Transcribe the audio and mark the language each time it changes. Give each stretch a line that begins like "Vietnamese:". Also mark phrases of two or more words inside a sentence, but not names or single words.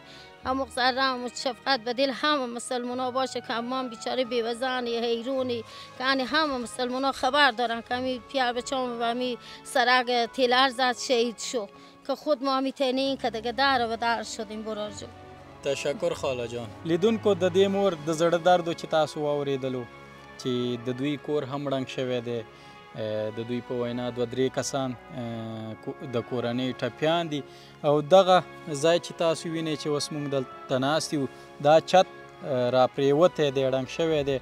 Persian: هم رحم و شفقت به دل همه مسلمانا باشه که ما بیچاره بیوزنی حیرونی که همه مسلمانا خبر دارن که همی پیار بچه‌ام و همی سرک تیلر زد شهید شو که خود ما میتونیم که دیگه در و در شدیم برارجو. تشکر خاله جان.
Pashto: لیدونکو د دې مور د زړه درد چې تاسو واورېدلو چې د دوی کور هم ړنګ شوی دی. د دوی په وینا 2-3 کسان د کورنۍ ټپیان دي او دغه ځای چې تاسو وینئ چې اوس موږ دلته ناست یو دا چت را پرېوتی دی ړنګ شوی دی.